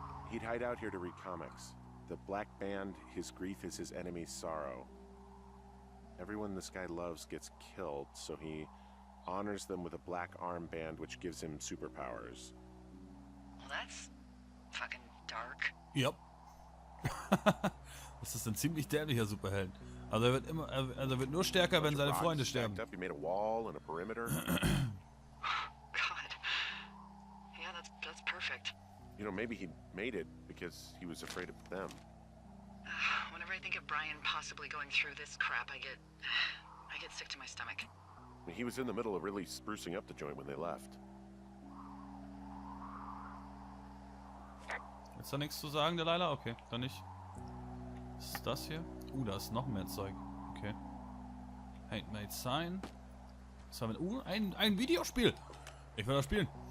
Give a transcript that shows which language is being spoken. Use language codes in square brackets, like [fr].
[en] He'd hide out here to read comics. The Black Band, his grief is his enemy's sorrow. Everyone this guy loves gets killed, so he honors them with a black armband which gives him superpowers. Well, that's fucking dark. Yep. [de] Das ist ein ziemlich dämlicher Superheld. Also er wird nur stärker, wenn seine Freunde sterben. [en] He made a wall and a perimeter. God. Yeah, that's perfect. You know, maybe he made it because he was afraid of them. Whenever I think of Brian possibly going through this crap, I get sick to my stomach. He was in the middle of really sprucing up the joint when they left. [de] Ist da nichts zu sagen, Delilah? Okay, dann nicht. Was ist das hier? Da ist noch mehr Zeug. Okay. [en] Handmade Sign. [de] Was haben wir? Ein Videospiel! Ich will das spielen.